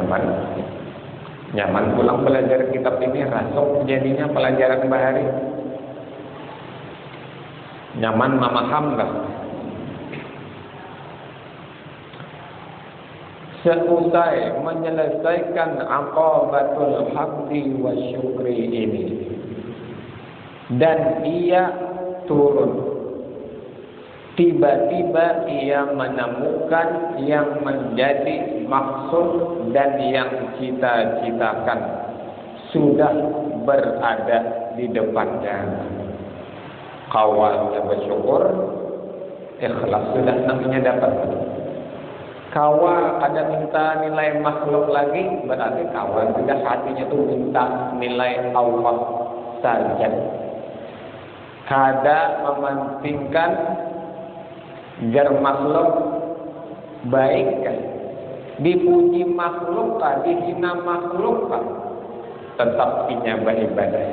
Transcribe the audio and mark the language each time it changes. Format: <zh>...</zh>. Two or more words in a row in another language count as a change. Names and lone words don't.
<bjn>Nyaman pulang belajar kitab ini, rasuk jadinya pelajaran bahari. Nyaman memaham lah.</bjn> <id>Seusai menyelesaikan</id> <ar>عقبة الحمد والشكر</ar> <id>ini, dan ia turun, tiba-tiba ia menemukan yang menjadi maksud dan yang cita-citakan sudah berada di depannya.</id> <bjn>Kawalnya bersyukur, ikhlas sudah namanya dapat. Kawal ada minta nilai makhluk lagi, berarti kawal sudah hatinya tuh minta nilai Allah saja. Kada mementingkan jar makhluk baik kan, dipuji makhluk kan, dihina makhluk kan, tetap punya beribadah.</bjn>